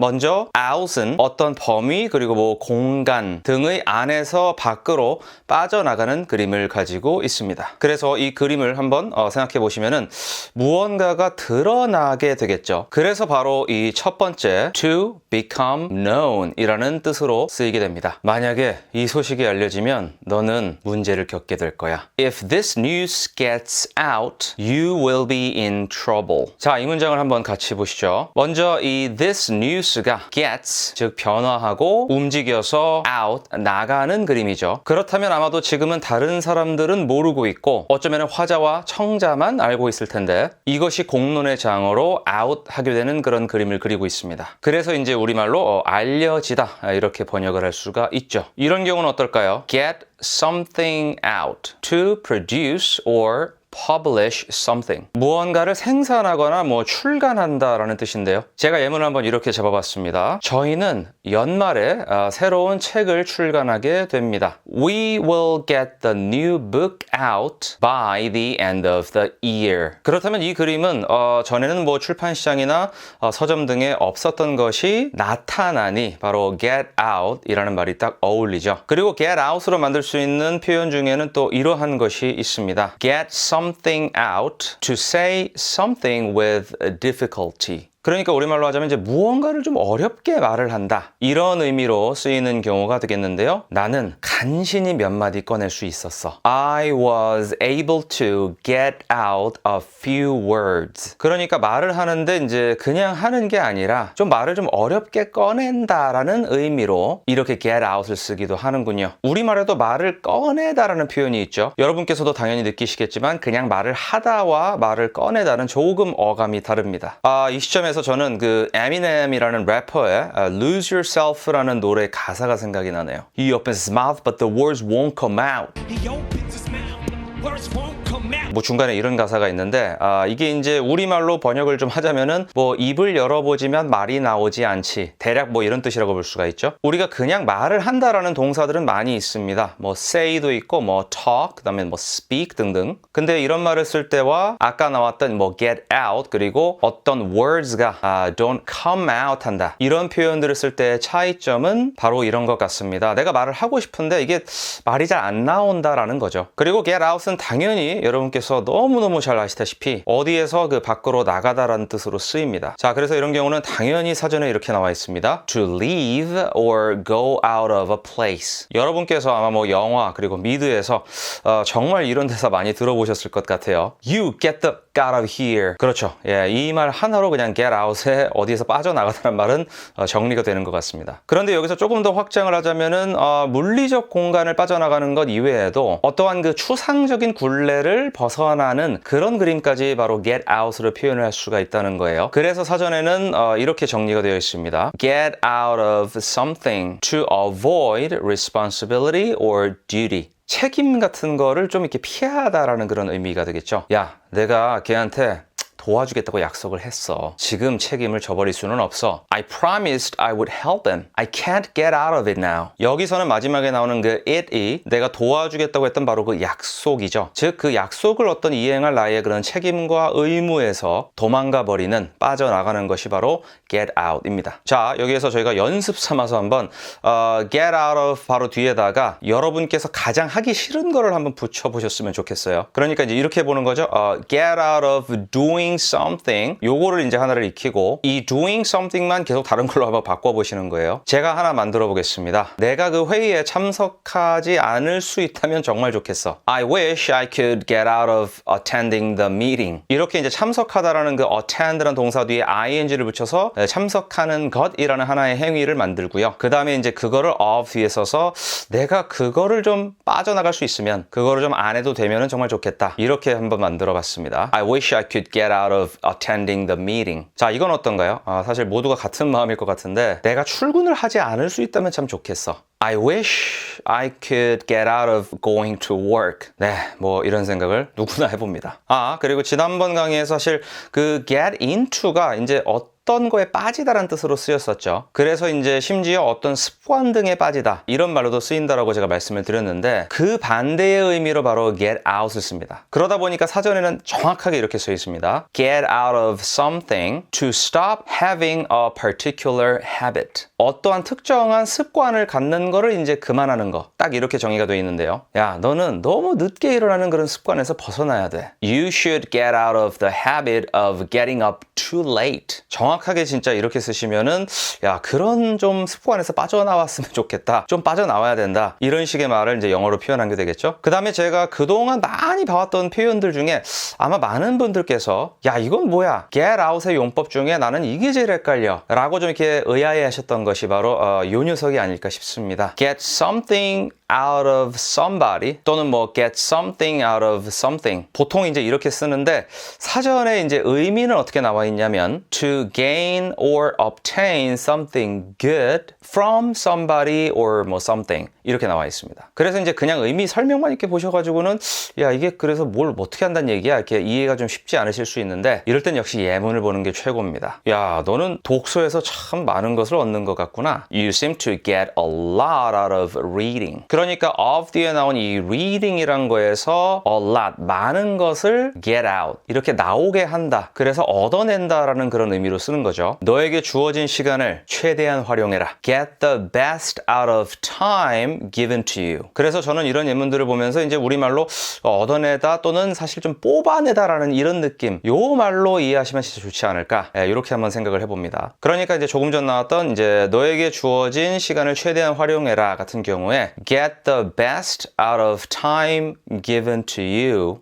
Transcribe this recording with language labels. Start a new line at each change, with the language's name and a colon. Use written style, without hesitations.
Korean: 먼저 out은 어떤 범위 그리고 뭐 공간 등의 안에서 밖으로 빠져나가는 그림을 가지고 있습니다. 그래서 이 그림을 한번 생각해 보시면은 무언가가 드러나게 되겠죠. 그래서 바로 이 첫 번째
English: to become known
Korean: 이라는 뜻으로 쓰이게 됩니다. 만약에 이 소식이 알려지면 너는 문제를 겪게 될 거야.
English: If this news gets out, you will be in trouble.
Korean: 자, 이 문장을 한번 같이 보시죠. 먼저 이 this news가 gets, 즉 변화하고 움직여서 out, 나가는 그림이죠. 그렇다면 아마도 지금은 다른 사람들은 모르고 있고 어쩌면 화자와 청자만 알고 있을 텐데 이것이 공론의 장어로 out 하게 되는 그런 그림을 그리고 있습니다. 그래서 이제 우리말로 알려지다 이렇게 번역을 할 수가 있죠. 이런 경우는 어떨까요?
English: Get something out to produce or publish something.
Korean: 무언가를 생산하거나 출간한다라는 뜻인데요. 제가 예문을 한번 이렇게 잡아봤습니다. 저희는 연말에 새로운 책을 출간하게 됩니다.
English: We will get the new book out by the end of the year.
Korean: 그렇다면 이 그림은 전에는 출판 시장이나 서점 등에 없었던 것이 나타나니 바로 get out 이라는 말이 딱 어울리죠. 그리고 get out으로 만들 수 있는 표현 중에는 또 이러한 것이 있습니다.
English: Get something out to say something with difficulty.
Korean: 그러니까 우리말로 하자면 이제 무언가를 좀 어렵게 말을 한다. 이런 의미로 쓰이는 경우가 되겠는데요. 나는 간신히 몇 마디 꺼낼 수 있었어.
English: I was able to get out a few words.
Korean: 그러니까 말을 하는데 이제 그냥 하는 게 아니라 좀 말을 좀 어렵게 꺼낸다라는 의미로 이렇게 get out을 쓰기도 하는군요. 우리말에도 말을 꺼내다라는 표현이 있죠. 여러분께서도 당연히 느끼시겠지만 그냥 말을 하다와 말을 꺼내다는 조금 어감이 다릅니다. 이 시점에서 저는 그 에미넴이라는 래퍼의 Lose Yourself라는 노래 가사가 생각이 나네요.
English: He opens his mouth but the words won't come out. He opens his mouth but the words won't come out.
Korean: 중간에 이런 가사가 있는데 이게 이제 우리말로 번역을 좀 하자면은 입을 열어보지만 말이 나오지 않지. 대략 이런 뜻이라고 볼 수가 있죠. 우리가 그냥 말을 한다라는 동사들은 많이 있습니다. say도 있고 talk, 그다음에 speak 등등. 근데 이런 말을 쓸 때와 아까 나왔던 get out 그리고 어떤 words가 don't come out 한다. 이런 표현들을 쓸 때의 차이점은 바로 이런 것 같습니다. 내가 말을 하고 싶은데 이게 말이 잘 안 나온다라는 거죠. 그리고 get out은 당연히 여러분께서 너무너무 잘 아시다시피 어디에서 그 밖으로 나가다라는 뜻으로 쓰입니다. 자, 그래서 이런 경우는 당연히 사전에 이렇게 나와 있습니다.
English: To leave or go out of a place.
Korean: 여러분께서 아마 영화 그리고 미드에서 정말 이런 대사 많이 들어보셨을 것 같아요.
English: You get the out of here.
Korean: 그렇죠. 예, 이 말 하나로 그냥 get out에 어디에서 빠져나가다는 말은 정리가 되는 것 같습니다. 그런데 여기서 조금 더 확장을 하자면은 물리적 공간을 빠져나가는 것 이외에도 어떠한 그 추상적인 굴레를 벗어나는 그런 그림까지 바로 get out으로 표현을 할 수가 있다는 거예요. 그래서 사전에는 이렇게 정리가 되어 있습니다.
English: Get out of something to avoid responsibility or duty.
Korean: 책임 같은 거를 좀 이렇게 피하다라는 그런 의미가 되겠죠. 야, 내가 걔한테 도와주겠다고 약속을 했어. 지금 책임을 져버릴 수는 없어.
English: I promised I would help them. I can't get out of it now.
Korean: 여기서는 마지막에 나오는 그 it이 내가 도와주겠다고 했던 바로 그 약속이죠. 즉 그 약속을 어떤 이행할 나의 그런 책임과 의무에서 도망가 버리는, 빠져나가는 것이 바로 get out입니다. 자, 여기에서 저희가 연습 삼아서 한번 get out of 바로 뒤에다가 여러분께서 가장 하기 싫은 거를 한번 붙여보셨으면 좋겠어요. 그러니까 이제 이렇게 보는 거죠.
English: Get out of doing
Korean: something 요거를 이제 하나를 익히고 이 doing something만 계속 다른 걸로 한번 바꿔보시는 거예요. 제가 하나 만들어 보겠습니다. 내가 그 회의에 참석하지 않을 수 있다면 정말 좋겠어.
English: I wish I could get out of attending the meeting.
Korean: 이렇게 이제 참석하다라는 그 attend라는 동사 뒤에 ing를 붙여서 참석하는 것이라는 하나의 행위를 만들고요. 그 다음에 이제 그거를 of 뒤에 써서 내가 그거를 좀 빠져나갈 수 있으면 그거를 좀 안 해도 되면 정말 좋겠다. 이렇게 한번 만들어 봤습니다.
English: I wish I could get out of attending the meeting.
Korean: 자, 이건 어떤가요? 사실 모두가 같은 마음일 것 같은데 내가 출근을 하지 않을 수 있다면 참 좋겠어.
English: I wish I could get out of going to work.
Korean: 네, 뭐 이런 생각을 누구나 해봅니다. 그리고 지난번 강의에서 사실 그 get into가 이제 어떤 거에 빠지다라는 뜻으로 쓰였었죠. 그래서 이제 심지어 어떤 습관 등에 빠지다 이런 말로도 쓰인다라고 제가 말씀을 드렸는데 그 반대의 의미로 바로 get out을 씁니다. 그러다 보니까 사전에는 정확하게 이렇게 써 있습니다.
English: Get out of something to stop having a particular habit.
Korean: 어떠한 특정한 습관을 갖는 거를 이제 그만하는 거. 딱 이렇게 정의가 되어 있는데요. 야, 너는 너무 늦게 일어나는 그런 습관에서 벗어나야 돼.
English: You should get out of the habit of getting up too late.
Korean: 정확하게 진짜 이렇게 쓰시면은 야, 그런 좀 습관에서 빠져나왔으면 좋겠다. 좀 빠져나와야 된다. 이런 식의 말을 이제 영어로 표현한 게 되겠죠. 그 다음에 제가 그동안 많이 봐왔던 표현들 중에 아마 많은 분들께서 야, 이건 뭐야? get out의 용법 중에 나는 이게 제일 헷갈려. 라고 좀 이렇게 의아해 하셨던 것이 바로 요 녀석이 아닐까 싶습니다.
English: Get something out of somebody
Korean: 또는 뭐
English: get something out of something.
Korean: 보통 이제 이렇게 쓰는데 사전에 이제 의미는 어떻게 나와 있냐면
English: to gain or obtain something good from somebody or 뭐 something
Korean: 이렇게 나와 있습니다. 그래서 이제 그냥 의미 설명만 이렇게 보셔가지고는 야, 이게 그래서 뭘 어떻게 한다는 얘기야? 이렇게 이해가 좀 쉽지 않으실 수 있는데 이럴 땐 역시 예문을 보는 게 최고입니다. 야, 너는 독서에서 참 많은 것을 얻는 것 같구나.
English: You seem to get a lot out of reading.
Korean: 그러니까 of 뒤에 나온 이 reading이란 거에서 a lot, 많은 것을 get out, 이렇게 나오게 한다. 그래서 얻어낸다라는 그런 의미로 쓰는 거죠. 너에게 주어진 시간을 최대한 활용해라.
English: Get the best out of time given to you.
Korean: 그래서 저는 이런 예문들을 보면서 이제 우리말로 얻어내다 또는 사실 좀 뽑아내다라는 이런 느낌, 요 말로 이해하시면 진짜 좋지 않을까? 이렇게 한번 생각을 해봅니다. 그러니까 이제 조금 전 나왔던 이제 너에게 주어진 시간을 최대한 활용해라 같은 경우에
English: get the best out of time given to you.